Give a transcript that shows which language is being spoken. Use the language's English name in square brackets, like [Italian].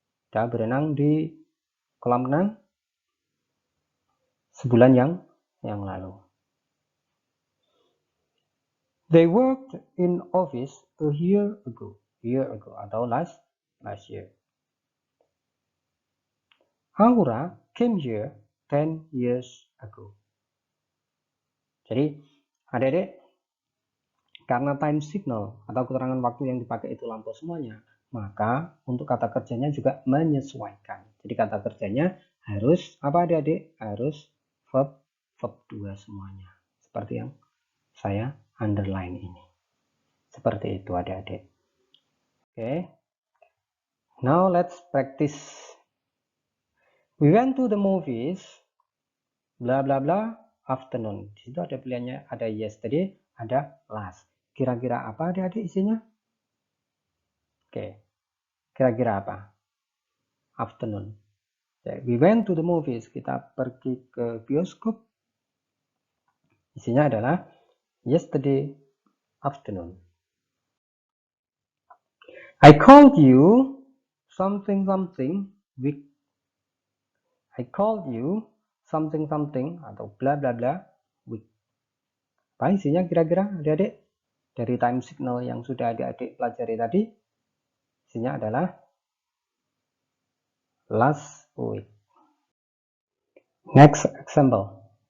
[Indonesian] Kita berenang di kolam renang sebulan yang lalu. [English] They worked in office a year ago [Indonesian] atau [English] last year. Aura came here 10 years ago. [Indonesian] Jadi, adik-adik, karena time signal atau keterangan waktu yang dipakai itu lampau semuanya, maka untuk kata kerjanya juga menyesuaikan. Jadi kata kerjanya harus apa adik-adik? Harus verb 2 semuanya. Seperti yang saya underline ini. Seperti itu adik-adik. Oke. [English] Now let's practice. We went to the movies bla bla bla afternoon. [Indonesian] Di situ ada pilihannya, ada yesterday, ada last. Kira-kira apa adik-adik isinya? Oke. Kira-kira apa? Afternoon. [English] We went to the movies. [Indonesian] Kita pergi ke bioskop. Isinya adalah [English] yesterday afternoon. I called you something week. I called you something [Indonesian] atau [English] bla bla bla week. [Indonesian] Apa isinya kira-kira adik-adik? Dari time signal yang sudah adik-adik pelajari tadi, isinya adalah [English] last week. Next example.